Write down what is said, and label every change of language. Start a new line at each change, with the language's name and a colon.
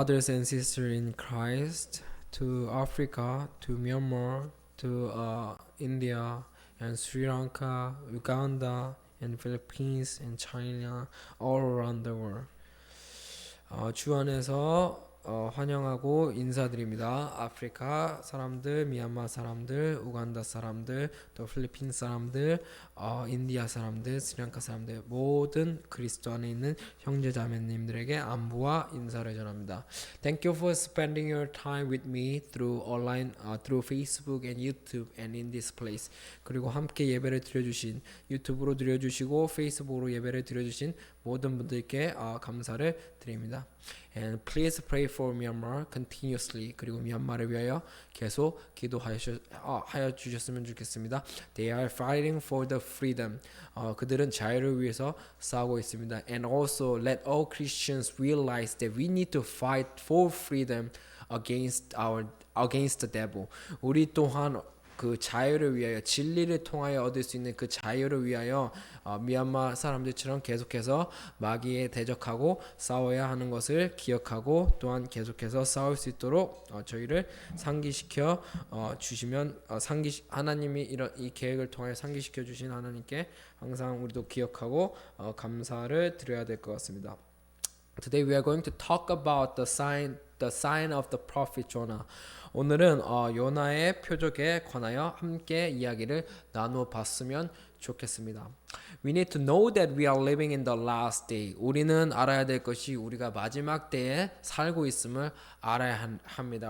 English: Brothers and sisters in Christ, to Africa, to Myanmar, to India and Sri Lanka, Uganda and Philippines and China, all around the world.
Korean: 주 안에서 환영하고 인사드립니다. 아프리카 사람들, 미얀마 사람들, 우간다 사람들, 또 필리핀 사람들, 인디아 사람들, 스리랑카 사람들, 모든 그리스도 안에 있는 형제자매님들에게 안부와 인사를 전합니다.
English: Thank you for spending your time with me through online, through Facebook and YouTube and in this place.
Korean: 그리고 함께 예배를 드려주신 유튜브로 드려주시고 페이스북으로 예배를 드려주신 모든 분들께 감사를 드립니다.
English: And please pray for Myanmar continuously.
Korean: 그리고 미얀마를 위하여 계속 기도하여 주셨으면 좋겠습니다.
English: They are fighting for the freedom.
Korean: 그들은 자유를 위해서 싸우고 있습니다.
English: And also let all Christians realize that we need to fight for freedom against the devil.
Korean: 우리 또한 그 자유를 위하여 진리를 통하여 얻을 수 있는 그 자유를 위하여 미얀마 사람들처럼 계속해서 마귀에 대적하고 싸워야 하는 것을 기억하고 또한 계속해서 싸울 수 있도록 저희를 상기시켜 주시면 하나님이 이런 이 계획을 통하여 상기시켜 주신 하나님께 항상 우리도 기억하고 감사를 드려야 될 것 같습니다.
English: Today we are going to talk about the sign of the prophet Jonah.
Korean: 오늘은 요나의 표적에 관하여 함께 이야기를 나누어 봤으면 좋겠습니다.
English: We need to know that we are living in the last day.
Korean: 우리는 알아야 될 것이 우리가 마지막 때에 살고 있음을 알아야 합니다.